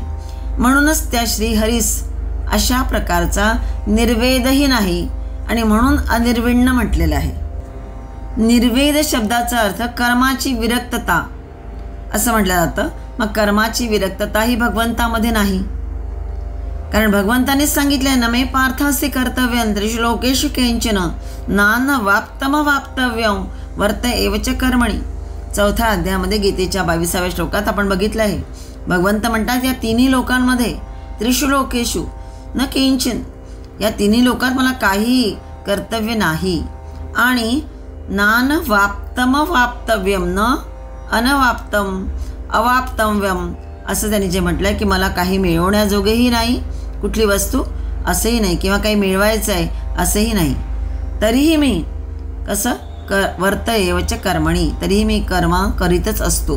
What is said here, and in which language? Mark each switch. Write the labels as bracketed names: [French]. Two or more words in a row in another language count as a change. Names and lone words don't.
[Marathi] म्हणूनच त्या श्रीहरीस अशा प्रकारचा निर्वेदही नाही आणि म्हणून अनिर्विण्ण म्हटलेलं आहे। निर्वेद शब्दाचा अर्थ कर्माची विरक्तता असं म्हटलं जातं। मग कर्माची विरक्तता ही भगवंतामध्ये नाही, कारण भगवंताने सांगितले [Sanskrit] न मे पार्थास्य कर्तव्यं त्रिषु लोकेषु किंचन नानवाप्तमवाप्तव्यं वर्त एवच कर्मणि। [Marathi] 4थ्या अध्यायामध्ये गीतेच्या 22व्या श्लोकात आपण बघितलं आहे। भगवंत म्हणतात या तिन्ही लोकांमध्ये [Sanskrit] त्रिषु लोकेषु न किंचन, [Marathi] या तिन्ही लोकात मला काही कर्तव्य नाही आणि [Sanskrit] नानवाप्तमवाप्तव्यं न अनवाप्तम अवाप्तव्यम [Marathi] असं त्यांनी जे म्हटलंय की मला काही मिळवण्याजोगेही नाही, कुठली वस्तू असंही नाही, किंवा काही मिळवायचं आहे असंही नाही, तरीही मी कसं [Sanskrit] वर्त एवच कर्मणी, [Marathi] तरीही मी कर्म करीतच असतो।